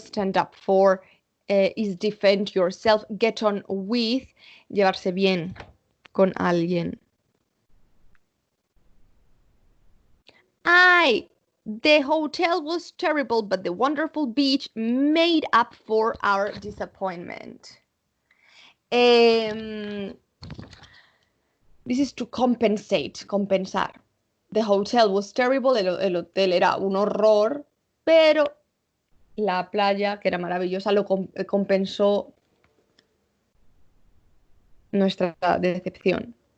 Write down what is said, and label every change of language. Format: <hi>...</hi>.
<en>Stand up for is defend yourself.</en> <es>Get on with, llevarse bien con alguien.</es> <en>The hotel was terrible, but the wonderful beach made up for our disappointment. This is to compensate, compensar. The hotel was terrible,</en> <es>el hotel era un horror, pero la playa, que era maravillosa, lo compensó nuestra decepción.</es>